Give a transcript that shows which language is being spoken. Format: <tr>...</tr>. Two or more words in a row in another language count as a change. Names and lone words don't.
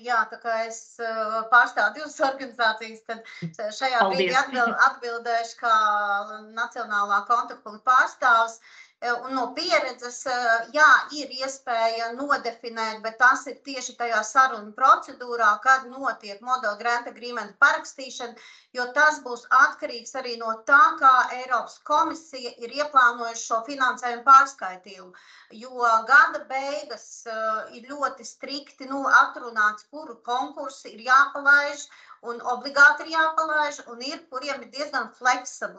<lv>Jā, tā kā es pārstāvu divas organizācijas, tad šajā brīdī atbildēšu kā Nacionālā kontaktpunkta pārstāvs. Un no pieredzes, jā, ir iespēja nodefinēt, bet tas ir tieši tajā sarunu procedūrā, kad notiek</lv> <en>model grant agreement</en> <lv>parakstīšana, jo tas būs atkarīgs arī no tā, kā Eiropas komisija ir ieplānojuši šo finansējumu pārskaitījumu. Jo gada beigas ir ļoti strikti atrunāts, kuru konkursi ir jāpalaiž, un obligāti ir jāpalaiž, un ir, kuriem ir diezgan fleksibli.</lv>